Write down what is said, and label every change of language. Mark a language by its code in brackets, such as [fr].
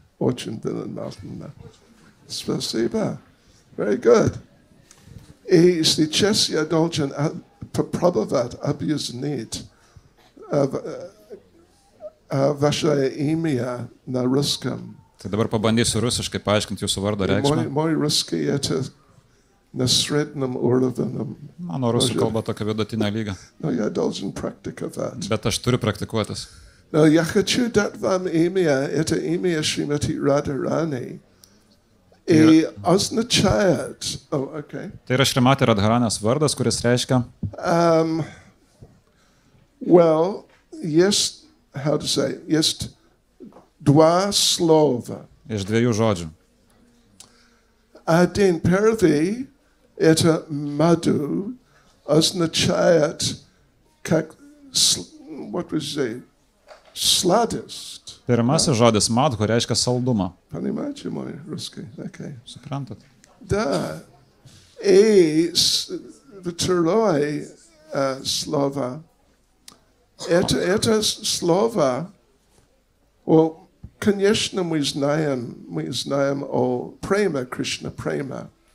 [ru] Очень внимательно. Спасибо. [en] Very good. [ru] И сейчас я должен попробовать объяснить ваше имя на русском. [lt] Tai dabar pabandysiu rusiškai paaiškinti jūsų vardo reikšmę. [ru] Мой русский это на среднем уровне. [lt] Mano rusų kalba tokia vidutinė lyga. [ru] Но я должен практиковать. [lt] Bet aš turiu praktikuotis. [ru] Но я хочу дать вам имя. Это имя Шримати Радхарани. И означает... Okay. [lt] Tai yra Šrimati Radharanės vardas, kuris reiškia... [en] Well, [ru] есть, [en] how to say, [ru] есть два слова. [lt] Iš 2 žodžių. [ru] Один первый, это маду, означает как, [en] what would you say, [ru] сладость. [lt] Pirmasis žodis madhu reiškia saldumą. [ru] Понимаете мой русский? Okay. [lt] Suprantat? [ru] Да. И второе слово, это слово, [en] well, [ru] конечно, мы знаем о према, Кришна према.